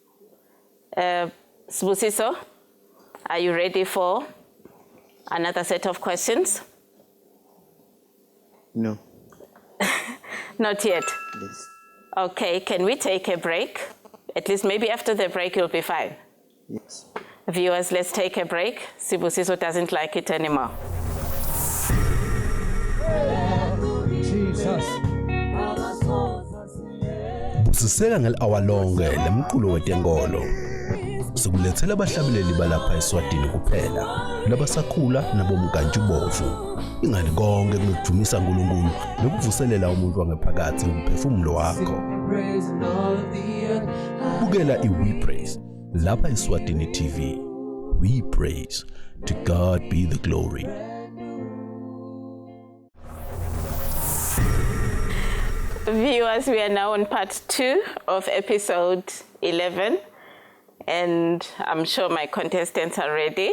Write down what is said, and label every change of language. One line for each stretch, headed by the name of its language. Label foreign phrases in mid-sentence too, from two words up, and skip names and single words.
English: Sibusiso, are you ready for another set of questions? No. Not yet. Yes. Okay, can we take a break? At least maybe after the break you'll be fine. Yes. Viewers, let's take a break. Sibusiso doesn't like it anymore.
Swati: Busiseka ngel-hour lonke lemculo wetenkolo. Sikulethela abahlabeleli balapha eSwatini kuphela, labasakhula nabomkantshubomvu. Ingani konke kunokujumisa uNkulunkulu nokuvuselela umuntu wangaphakathi umphefumulo wakho. Bukela iWe Praise lapha eSwatini TV.
English: We praise. To God be the glory. Viewers, we are now on part 2 of episode 11, and I'm sure my contestants are ready.